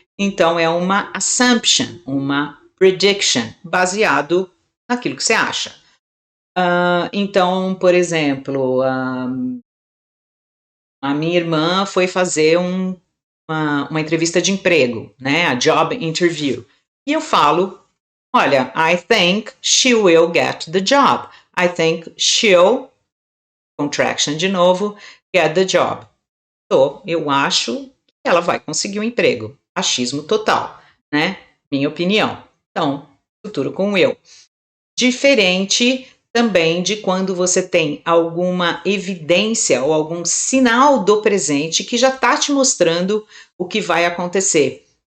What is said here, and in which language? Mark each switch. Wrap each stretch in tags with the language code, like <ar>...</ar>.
<pt>Então é uma assumption, uma prediction, baseado naquilo que você acha. Então, por exemplo, a minha irmã foi fazer uma entrevista de emprego, né?</pt> <en>A job interview.</en> <pt>E eu falo, olha,</pt> <en>I think she will get the job. I think she'll, contraction</en> <pt>de novo,</pt> <en>get the job.</en> <pt>Então, eu acho que ela vai conseguir um emprego. Achismo total, né? Minha opinião. Então, futuro com eu. Diferente também de quando você tem alguma evidência ou algum sinal do presente que já está te mostrando o que vai acontecer.</pt>